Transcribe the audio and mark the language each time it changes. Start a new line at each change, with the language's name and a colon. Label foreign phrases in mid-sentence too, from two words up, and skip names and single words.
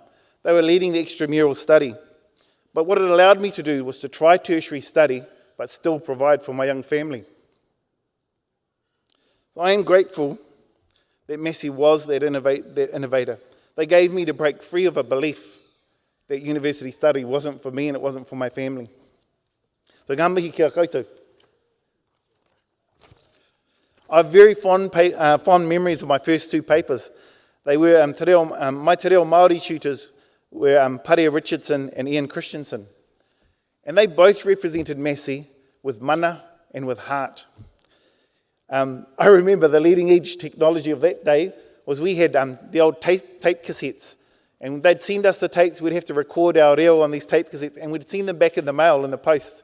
English: They were leading the extramural study. But what it allowed me to do was to try tertiary study, but still provide for my young family. So I am grateful that Massey was that innovator. They gave me to break free of a belief that university study wasn't for me and it wasn't for my family.
Māori: So ngā mihi kia koutou.
English: I have very fond memories of my first two papers. They were my
Māori: te reo Māori
English: tutors were Parea Richardson and Ian Christensen. And they both represented Massey with mana and with heart. I remember the leading edge technology of that day was we had the old tape cassettes. And they'd send us the tapes, we'd have to record our reo on these tape cassettes, and we'd send them back in the mail, in the post.